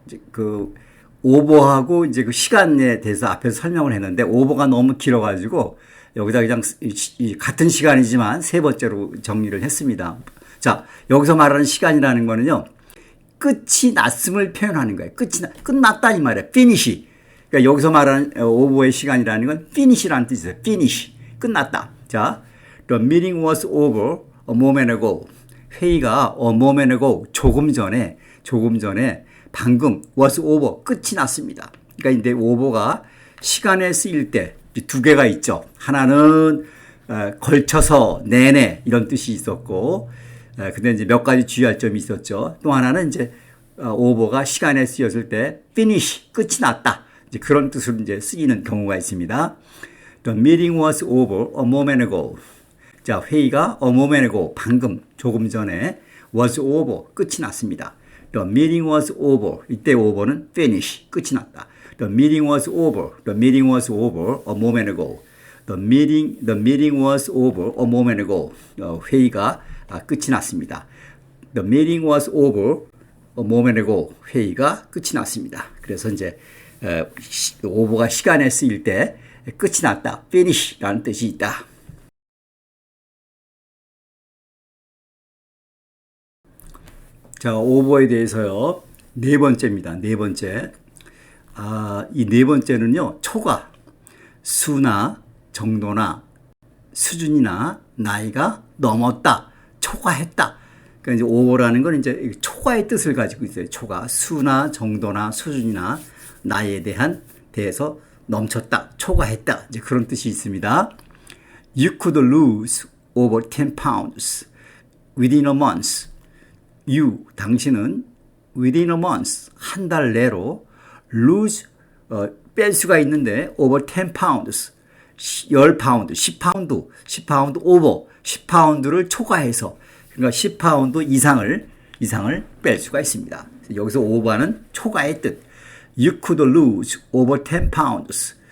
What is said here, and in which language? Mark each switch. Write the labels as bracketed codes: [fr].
[ko] 이제 오버하고 이제 그 시간에 대해서 앞에서 설명을 했는데 오버가 너무 길어가지고 여기다 그냥 같은 시간이지만 세 번째로 정리를 했습니다. 자, 여기서 말하는 시간이라는 거는요, 끝이 났음을 표현하는 거예요. 끝났다 이 말이에요. finish. 그러니까 여기서 말하는 오버의 시간이라는 건 finish라는 뜻이에요. finish. 끝났다. [en] 자, the meeting was over a moment ago. [ko] 회의가 [en] a moment ago. [ko] 조금 전에 방금 [en] was over. [ko] 끝이 났습니다. 그러니까 이제 over가 시간에 쓰일 때 두 개가 있죠. 하나는 걸쳐서 내내 이런 뜻이 있었고, 근데 이제 몇 가지 주의할 점이 있었죠. 또 하나는 이제 오버가 시간에 쓰였을 때 finish 끝이 났다. 이제 그런 뜻으로 이제 쓰이는 경우가 있습니다. [en] The meeting was over a moment ago. [ko] 자, 회의가 [en] a moment ago [ko] 방금 조금 전에 [en] was over [ko] 끝이 났습니다. [en] The meeting was over. [ko] 이때 over는 finish 끝이 났다. [en] The meeting was over. The meeting was over a moment ago. The meeting was over a moment ago. [ko] 회의가 끝이 났습니다. [en] The meeting was over a moment ago. [ko] 회의가 끝이 났습니다. 그래서 이제 over가 시간에 쓰일 때 끝이 났다, finish라는 뜻이 있다. 자, over에 대해서요. 네 번째입니다. 네 번째. 이 네 번째는요, 초과, 수나 정도나 수준이나 나이가 넘었다, 초과했다. 그러니까 이제 over라는 건 이제 초과의 뜻을 가지고 있어요. 초과, 수나 정도나 수준이나 나이에 대해서 넘쳤다, 초과했다. 이제 그런 뜻이 있습니다. [en] You could lose over 10 pounds within a month. [ko] You, 당신은 [en] within a month, [ko] 한 달 내로 lose, 뺄 수가 있는데 [en] over 10 pounds, [ko] 10파운드, 10파운드, 10파운드 over, 10파운드를 초과해서, 그러니까 10파운드 이상을 뺄 수가 있습니다. 여기서 over는 초과의 뜻. [en] You could lose over 10 pounds.